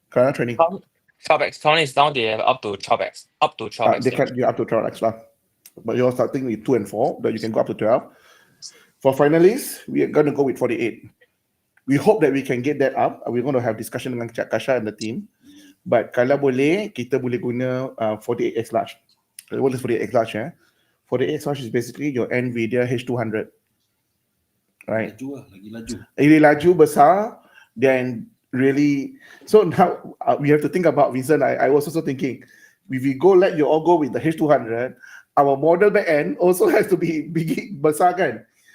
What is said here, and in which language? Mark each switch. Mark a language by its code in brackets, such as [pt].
[en] 12x. Currently is down. They have up to 12x. Up to 12x. They can up to 12x lah. But you're starting with 2 and 4, but you can go up to 12. For finalists, we are going to go with 48. We hope that we can get that up. We're going to have discussion dengan Cik Kasha and the team. [ms] But kalau boleh, kita boleh guna 48x large. [en] What is 48x large? 48x large is basically your NVIDIA H200. Right? [ms] Lagi laju besar, [en] then really. So now we have to think about, Vincent, I was also thinking, if we let you all go with the H200, our model back end also has to be big, [ms] besar kan?